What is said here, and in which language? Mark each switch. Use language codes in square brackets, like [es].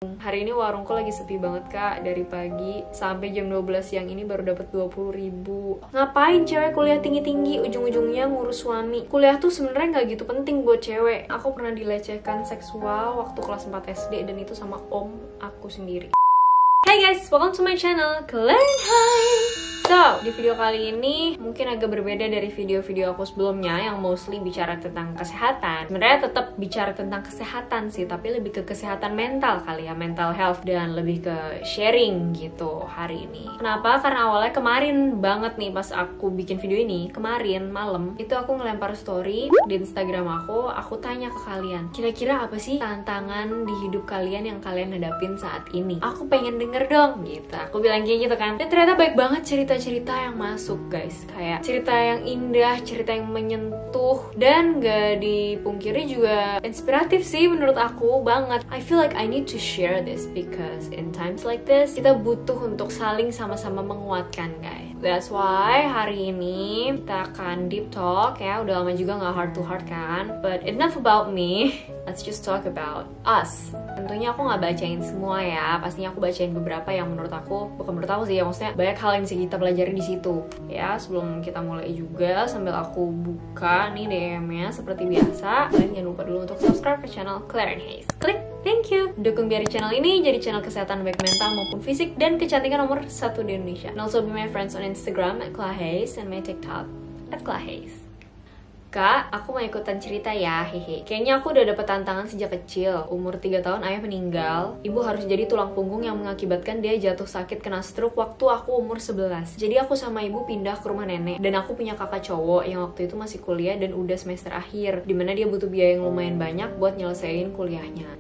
[id] Hari ini warungku lagi sepi banget kak, dari pagi sampai jam 12 siang ini baru dapat 20.000. Ngapain cewek kuliah tinggi-tinggi, ujung-ujungnya ngurus suami. Kuliah tuh sebenarnya nggak gitu penting buat cewek. Aku pernah dilecehkan seksual waktu kelas 4 SD dan itu sama om aku sendiri. [en] Hai guys, welcome to my channel, Claren Hayes. [id] So, di video kali ini mungkin agak berbeda dari video-video aku sebelumnya yang mostly bicara tentang kesehatan. Sebenarnya tetap bicara tentang kesehatan sih, tapi lebih ke kesehatan mental kali ya, mental health, dan lebih ke sharing gitu hari ini. Kenapa? Karena awalnya kemarin banget nih pas aku bikin video ini, kemarin malam, itu aku ngelempar story di Instagram aku tanya ke kalian, kira-kira apa sih tantangan di hidup kalian yang kalian hadapin saat ini? Aku pengen denger dong gitu. Aku bilang kayak gitu kan. Dan ternyata baik banget cerita yang masuk guys, kayak cerita yang indah, cerita yang menyentuh, dan gak dipungkiri juga inspiratif sih menurut aku banget. [en] I feel like I need to share this because in times like this [id] kita butuh untuk saling sama-sama menguatkan guys. [en] That's why [id] hari ini kita akan deep talk ya, udah lama juga gak [en] heart to heart [id] kan. [en] But enough about me, let's just talk about us. [id] Tentunya aku gak bacain semua ya, pastinya aku bacain beberapa yang menurut aku, bukan menurut aku sih ya, maksudnya banyak hal yang bisa kita pelajari di situ. Ya, sebelum kita mulai juga, sambil aku buka nih DM-nya seperti biasa, kalian jangan lupa dulu untuk subscribe ke channel Claren Hayes. Klik, [en] thank you. [id] Dukung biar channel ini jadi channel kesehatan baik mental maupun fisik dan kecantikan nomor 1 di Indonesia. [en] And also be my friends on Instagram @clahayes and my TikTok @clahayes. [id] Kak, aku mau ikutan cerita ya, hehe. Kayaknya aku udah dapet tantangan sejak kecil. Umur 3 tahun ayah meninggal. Ibu harus jadi tulang punggung yang mengakibatkan dia jatuh sakit kena stroke waktu aku umur 11. Jadi aku sama ibu pindah ke rumah nenek. Dan aku punya kakak cowok yang waktu itu masih kuliah dan udah semester akhir, dimana dia butuh biaya yang lumayan banyak buat nyelesain kuliahnya.